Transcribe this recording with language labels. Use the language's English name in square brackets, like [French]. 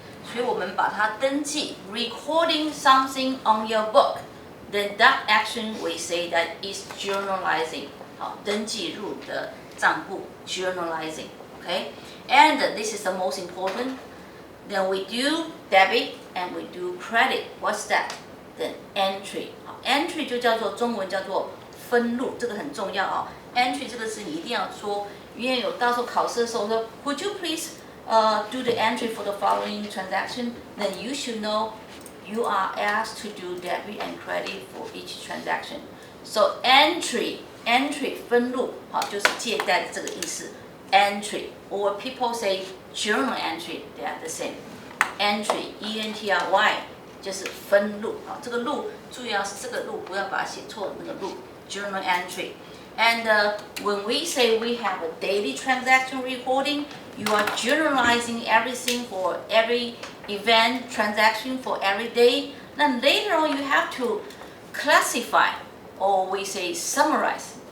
[Chinese] 所以我们把它登记 [English] recording something on your book. Then that action we say that is journalizing. [Chinese] 好，登记入的账簿 journalizing. [English] Okay? And this is the most important. Then we do debit and we do credit. What's that? Then entry. [Chinese] 好 entry 就叫做中文叫做分录，这个很重要啊。 Entry 这个字你一定要说，因为有到时候考试的时候说 ， [English] Would you please do the entry for the following transaction? Then you should know you are asked to do debit and credit for each transaction. [Chinese] So entry 分录，好，就是借贷的这个意思。 [English] Entry or people say journal entry, they are the same. [Chinese] Entry, E-N-T-R-Y 就是分录，好，这个录注意要是这个录，不要把它写错那个录。 [English] Journal entry. And when we say we have a daily transaction recording, you are journalizing everything for every event, transaction for every day. Then later on you have to classify, or we say summarize.